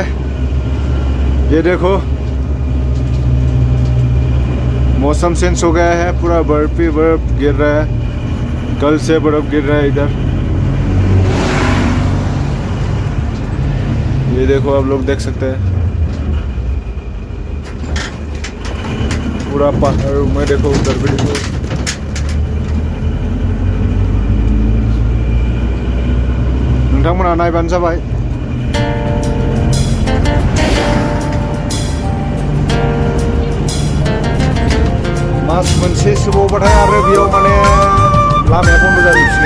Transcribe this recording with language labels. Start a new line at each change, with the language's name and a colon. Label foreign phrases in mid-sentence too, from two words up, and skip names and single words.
Hindi: ये देखो मौसम चेंज हो गया है, पूरा बर्फ ही बर्फ गिर रहा है. कल से बर्फ गिर रहा है इधर. ये देखो आप लोग देख सकते हैं पूरा पहाड़ में. देखो उधर भी देखो.
Bodo: नोंथांमोना नायबानो जाबाय. मास मोनसेसो बावबाथाय आरो बेयाव माने लामाया बन्द जाजोबसिगोन.